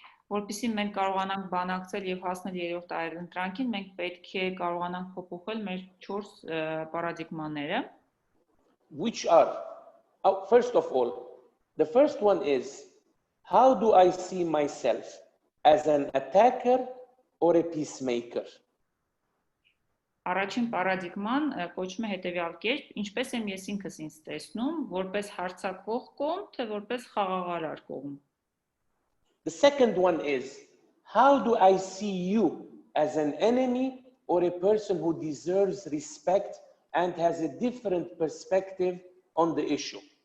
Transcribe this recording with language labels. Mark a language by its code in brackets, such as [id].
[hy] Որպեսզի մենք կարողանանք բանակցել եւ հասնել երրորդ այլընտրանքին, մենք պետք է կարողանանք փոփոխել մեր 4 պարադիգմաները, [en] which are, first of all, the first one is, how do I see myself, as an attacker or a peacemaker? [hy] Առաջին պարադիգման կոչվում է հետևյալ կերպ, ինչպես եմ ես ինքս ինձ տեսնում, որպես հարձակվող կողմ, թե որպես խաղաղարար կողմ։ [en] The second one is, how do I see you, as an enemy or a person who deserves respect and has a different perspective on the issue?